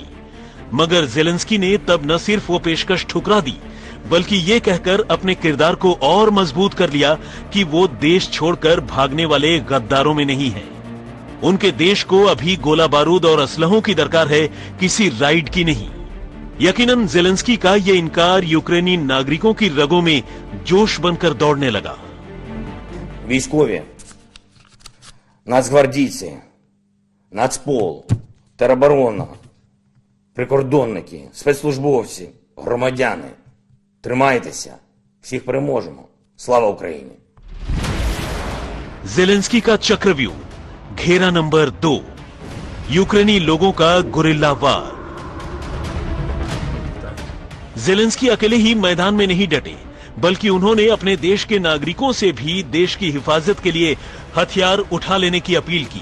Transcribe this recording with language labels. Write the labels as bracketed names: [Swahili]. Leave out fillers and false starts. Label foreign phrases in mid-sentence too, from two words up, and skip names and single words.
[Hindi] मगर जेलेंस्की ने तब न सिर्फ वो पेशकश ठुकरा दी, बल्कि ये कहकर अपने किरदार को और मजबूत कर लिया कि वो देश छोड़कर भागने वाले गद्दारों में नहीं है। उनके देश को अभी गोला बारूद और असलहों की दरकार है, किसी राइड की नहीं। यकीनन जेलेंस्की का ये इनकार यूक्रेनी नागरिकों की रगों में जोश बनकर दौड़ने लगा। [Ukrainian] Військові, нацгвардійці, Нацпол, тероборона, прикордонники, спецслужбовці, громадяни, тримайтеся, всіх переможемо. Слава Україні! [Hindi] जेलेंस्की का चक्रव्यूह, घेरा नंबर 2, यूक्रेनी लोगों का [English] guerrilla war. [Hindi] जेलेंस्की अकेले ही मैदान में नहीं डटे, बल्कि उन्होंने अपने देश के नागरिकों से भी देश की हिफाजत के लिए हथियार उठा लेने की अपील की।